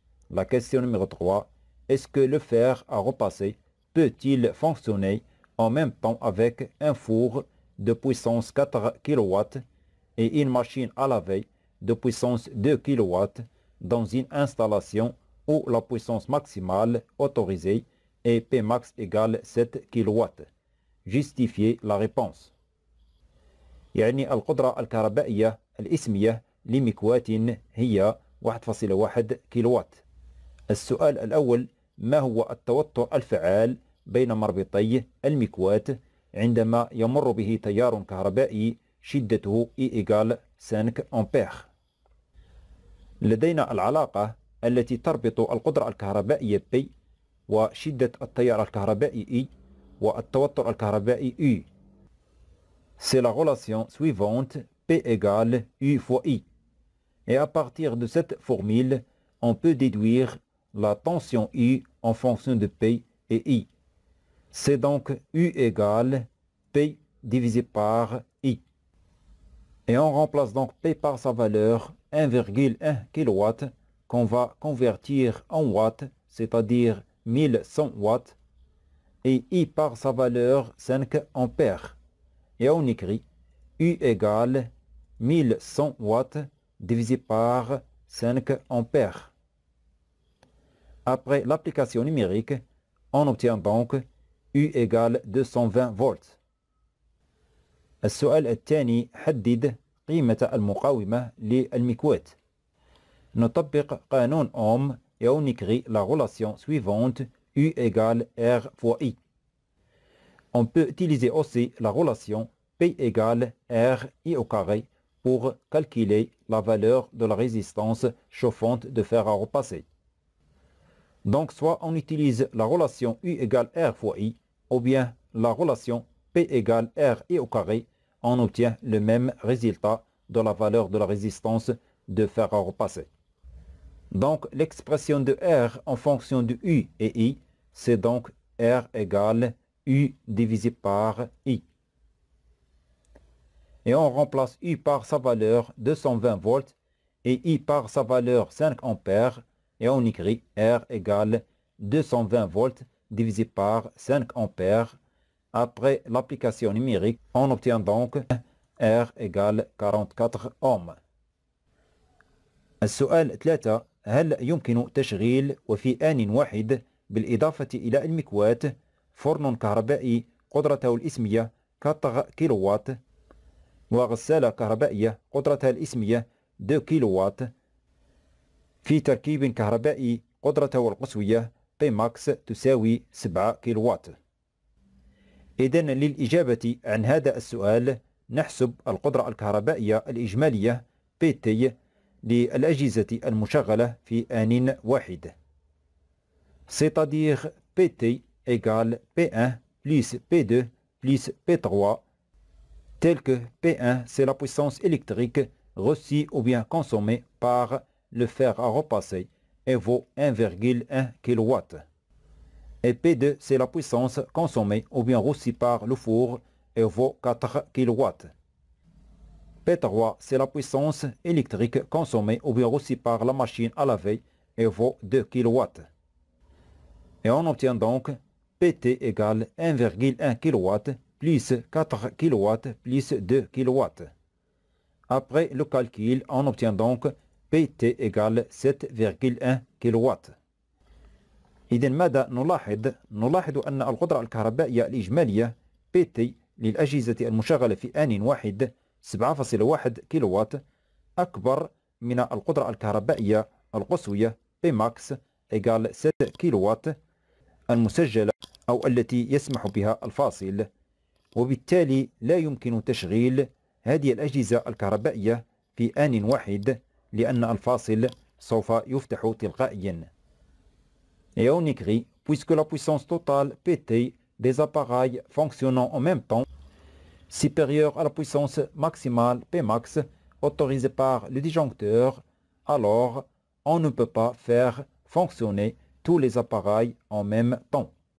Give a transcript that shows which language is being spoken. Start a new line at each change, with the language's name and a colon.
French: La question numéro 3. Est-ce que le fer à repasser peut-il fonctionner en même temps avec un four de puissance 4 kW et une machine à laver de puissance 2 kW dans une installation où la puissance maximale autorisée est Pmax égale 7 kW? Justifiez la réponse.
Arabic: يعني القدرة الكهربائية الإسمية لمكواة هي 1.1 كيلووات. السؤال الأول: ما هو التوتر الفعال بين مربطي المكواة عندما يمر به تيار كهربائي شدته E égale 5 أمبير؟ لدينا العلاقة التي تربط القدرة الكهربائية P وشدة التيار الكهربائي E والتوتر الكهربائي U.
French: C'est la relation suivante, P égale U fois I. Et à partir de cette formule, on peut déduire la tension U en fonction de P et I. C'est donc U égale P divisé par I. Et on remplace donc P par sa valeur 1,1 kW qu'on va convertir en watts, c'est-à-dire 1100 watts, et I par sa valeur 5 ampères. Et on écrit U égale 1100 watts divisé par 5 ampères. Après l'application numérique, on obtient donc U égale 220 volts.
Arabic: السؤال الثاني: حدد قيمة المقاومة للمكواة. نطبق قانون أوم
French: et on écrit la relation suivante U égale R fois I. On peut utiliser aussi la relation P égale R I au carré pour calculer la valeur de la résistance chauffante de fer à repasser. Donc soit on utilise la relation U égale R fois I ou bien la relation P égale R I au carré, on obtient le même résultat de la valeur de la résistance de fer à repasser. Donc l'expression de R en fonction de U et I, c'est donc R égale U divisé par I. Et on remplace U par sa valeur 220 volts et I par sa valeur 5 ampères et on écrit R égale 220 volts divisé par 5 ampères. Après l'application numérique, on obtient donc R égale 44 ohms.
Arabic: السؤال 3. هل يمكن تشغيل وفي آن واحد بالإضافة إلى المكواة فرن كهربائي قدرته الإسمية 4 كيلووات وغسالة كهربائية قدرتها الإسمية 2 كيلووات في تركيب كهربائي قدرته القصوية Pmax تساوي 7 كيلووات؟ إذن للإجابة عن هذا السؤال نحسب القدرة الكهربائية الإجمالية PT للأجهزة المشغلة في آن واحد.
French: C'est-à-dire PT égale P1 plus P2 plus P3, tel que P1 c'est la puissance électrique reçue ou bien consommée par le fer à repasser et vaut 1,1 kW. Et P2 c'est la puissance consommée ou bien reçue par le four et vaut 4 kW. P3 c'est la puissance électrique consommée ou bien reçue par la machine à laver et vaut 2 kW. Et on obtient donc PT égale 1,1 kW plus 4 kW plus 2 kW. Après le calcul, on obtient donc PT égale 7,1 kW.
Arabic: إذن ماذا نلاحظ؟ نلاحظ أن القدرة الكهربائية الإجمالية PT للأجهزة المشغلة في آن واحد 7.1 كيلووات أكبر من القدرة الكهربائية القصوية Pmax égale 7 كيلووات المسجلة أو التي يسمح بها الفاصل، وبالتالي لا يمكن تشغيل هذه الأجهزة الكهربائية في آن واحد لأن الفاصل سوف يفتح تلقائيا.
French: Et on écrit, puisque la puissance totale PT des appareils fonctionnant en même temps supérieure à la puissance maximale Pmax autorisée par le disjoncteur, alors on ne peut pas faire fonctionner tous les appareils en même temps.